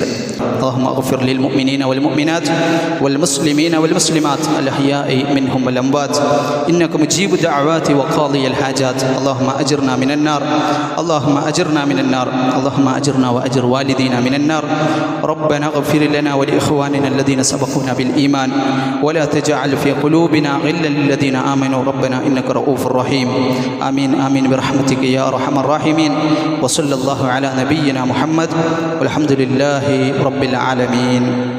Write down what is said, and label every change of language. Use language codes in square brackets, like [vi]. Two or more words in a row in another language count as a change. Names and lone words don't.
[ar] اللهم اغفر للمؤمنين والمؤمنات والمسلمين والمسلمات الأحياء منهم والأموات إنك مجيب الدعوات وقاضي الحاجات اللهم أجرنا من النار اللهم أجرنا من النار اللهم أجرنا وأجر والدينا من النار ربنا اغفر لنا ولإخواننا الذين سبقونا بالإيمان ولا تجعل في قلوبنا غلا للذين آمنوا ربنا إنك رؤوف رحيم آمين آمين برحمتك يا أرحم الراحمين وصلى الله على نبينا محمد والحمد لله رب العالمين.